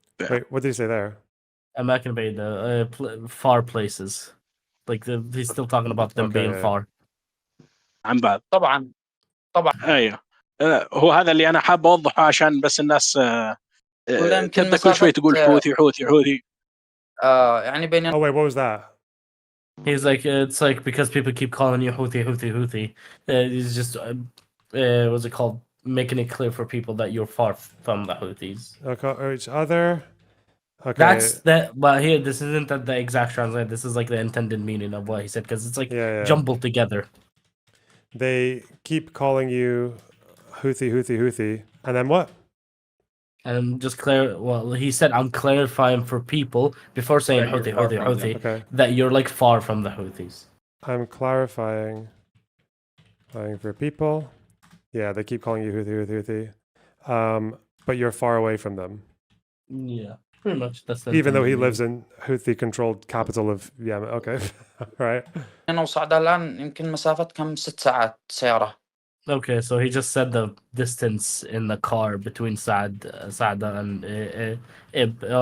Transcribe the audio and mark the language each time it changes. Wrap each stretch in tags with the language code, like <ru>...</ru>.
<en>Wait, what did he say there? American Bay, far places. Like he's still talking about them being far.</en> <ar>عن بعض. طبعا. أيوه. هو هذا اللي أنا حاب أوضحه عشان بس الناس تبدأ كل شوي تقول حوثي حوثي حوثي. يعني بين.</ar> <en>Oh wait, what was that? He's like, it's like because people keep calling you Houthi, Houthi, Houthi. He's just, what's it called? Making it clear for people that you're far from the Houthis. Okay, or each other. Okay. That's that. But here, this isn't the exact translation. This is like the intended meaning of what he said, because it's like jumbled together. They keep calling you Houthi, Houthi, Houthi, and then what? And just well, he said, I'm clarifying for people before saying Houthi, Houthi, Houthi, that you're like far from the Houthis. I'm clarifying for people. Yeah, they keep calling you Houthi, Houthi, Houthi. But you're far away from them. Yeah, pretty much. That's even though he lives in Houthi-controlled capital of Yemen. Okay, right.</en> <ar>أنا وصعدة الآن يمكن مسافة كم 6 ساعات سيارة.</ar> <en>Okay, so he just said the distance in the car between Saada and Ib.</en>